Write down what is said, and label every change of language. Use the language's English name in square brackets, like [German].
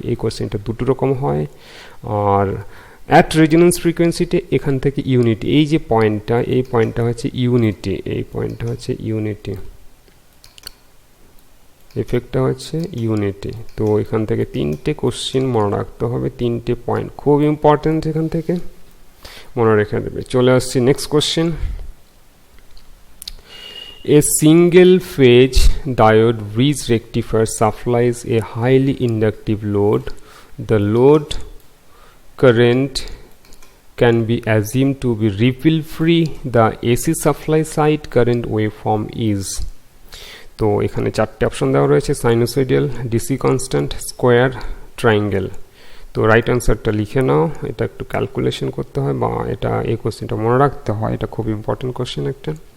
[Bangla] এই কোশ্চেনটা দুটো রকম হয়। আর অ্যাট রেজোনেন্স ফ্রিকোয়েন্সিতে এখান থেকে ইউনিটি, এই যে পয়েন্টটা, এই পয়েন্টটা হচ্ছে ইউনিটি, এই পয়েন্টটা হচ্ছে ইউনিটি, এফেক্টটা হচ্ছে ইউনিটি। তো এখান থেকে তিনটে কোশ্চেন মনে রাখতে হবে, তিনটে পয়েন্ট খুব ইম্পর্টেন্ট, এখান থেকে মনে রেখে দেবে। চলে আসছি next question. [English] A single phase diode bridge rectifier supplies a highly inductive load. The load current can be assumed to be ripple free. The AC supply side current waveform is, [Bangla] তো এখানে চারটে অপশন দেওয়া রয়েছে, sinusoidal, DC constant, square, triangle. তো right অ্যান্সারটা লিখে নাও, এটা একটু ক্যালকুলেশন করতে হয় বা এটা, এই কোশ্চেনটা মনে রাখতে হয়, এটা খুব ইম্পর্টেন্ট কোশ্চেন একটা।